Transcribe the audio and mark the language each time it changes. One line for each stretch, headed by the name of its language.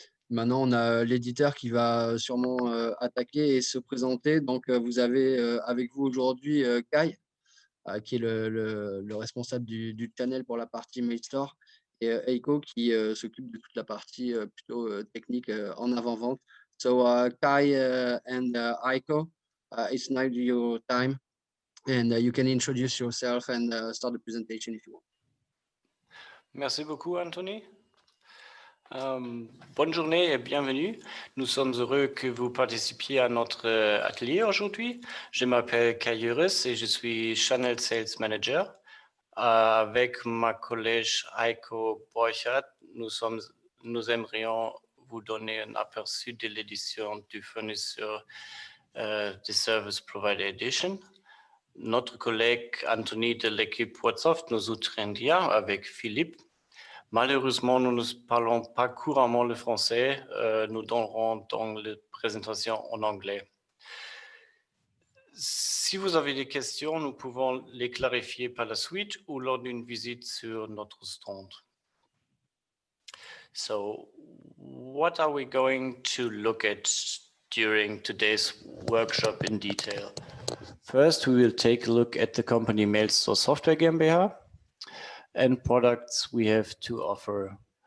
French: Maintenant, on a l'éditeur qui va sûrement attaquer et se présenter. Donc, vous avez avec vous aujourd'hui Kai, qui est le responsable du channel pour la partie MailStore, et Eiko qui s'occupe de toute la partie plutôt technique en avant-vente.
English: So, Kai and Eiko, it's now your time, and you can introduce yourself and start the presentation if you want.
French: Merci beaucoup, Anthony. Bonne journée et bienvenue. Nous sommes heureux que vous participiez à notre atelier aujourd'hui. Je m'appelle Kai et je suis Channel Sales Manager. Avec ma collègue Heiko Borchardt, nous aimerions vous donner un aperçu de l'édition du fournisseur de Service Provider Edition. Notre collègue Anthony de l'équipe Whatsoft nous soutiendra avec Philippe. Malheureusement, nous ne parlons pas couramment le français. Nous donnerons donc la présentation en anglais. Si vous avez des questions, nous pouvons les clarifier par la suite ou lors d'une visite sur notre stand.
English: So, what are we going to look at during today's workshop in detail? First, we will take a look at the company MailStore Software GmbH and products we have to offer.